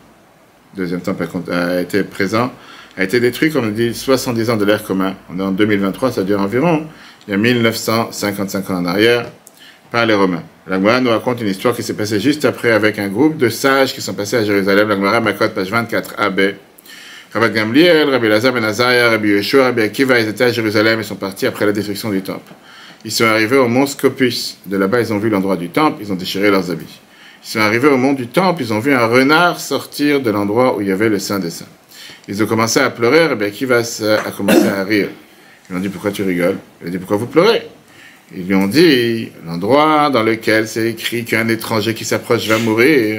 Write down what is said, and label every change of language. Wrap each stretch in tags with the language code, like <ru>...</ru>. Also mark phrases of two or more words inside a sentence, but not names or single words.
<fr>Le deuxième temple a été présent, a été détruit, comme on dit, 70 ans de l'ère commun. On est en 2023, ça dure environ, il y a 1955 ans en arrière, par les Romains. La Gemara nous raconte une histoire qui s'est passée juste après avec un groupe de sages qui sont passés à Jérusalem. La Gemara Makot, page 24a-b. Rabbi Gamliel, Rabbi Elazar ben Azariah, Rabbi Yeshua, Rabbi Akiva, ils étaient à Jérusalem et sont partis après la destruction du temple. Ils sont arrivés au mont Scopus. De là-bas, ils ont vu l'endroit du temple, ils ont déchiré leurs habits. Ils sont arrivés au mont du temple, ils ont vu un renard sortir de l'endroit où il y avait le Saint des Saints. Ils ont commencé à pleurer, Rabbi Akiva a commencé à rire. Ils lui ont dit, pourquoi tu rigoles? Il a dit, pourquoi vous pleurez? Ils lui ont dit, l'endroit dans lequel c'est écrit qu'un étranger qui s'approche va mourir.</fr>